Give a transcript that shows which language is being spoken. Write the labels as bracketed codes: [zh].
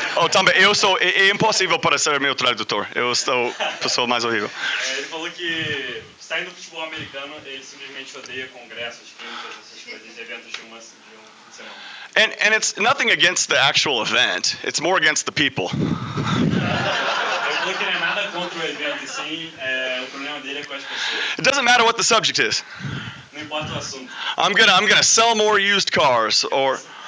[pt] Também, é impossível para ser meu tradutor. Eu sou a pessoa mais horrível. Ele falou que saindo do futebol americano, ele simplesmente odeia congressos, clínicas, essas coisas, eventos de uma semana. [en] And it's nothing against the actual event. It's more against the people. [pt] Ele falou que não é nada contra o evento, sim, o problema dele é com as pessoas. [en] It doesn't matter what the subject is. [pt] Não importa o assunto. [en] I'm gonna sell more used cars or.